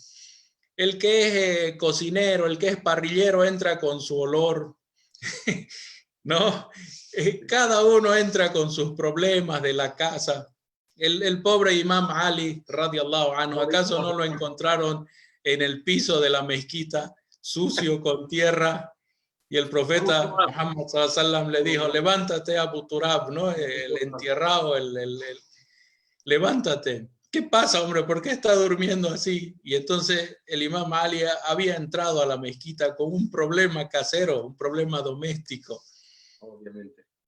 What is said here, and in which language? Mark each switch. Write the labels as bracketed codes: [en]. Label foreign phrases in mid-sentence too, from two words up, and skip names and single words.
[es] El que es cocinero, el que es parrillero entra con su olor, ¿no? Cada uno entra con sus problemas de la casa. El pobre Imam Ali, [ar] رضي الله عنه, [es] ¿acaso no lo encontraron en el piso de la mezquita, sucio con tierra? Y el profeta Muhammad [ar] صلى الله عليه وسلم [es] le dijo, levántate Abu Turab, ¿no? El entierrado, levántate. ¿Qué pasa, hombre? ¿Por qué está durmiendo así? Y entonces el imam Ali había entrado a la mezquita con un problema casero, un problema doméstico. Obviamente.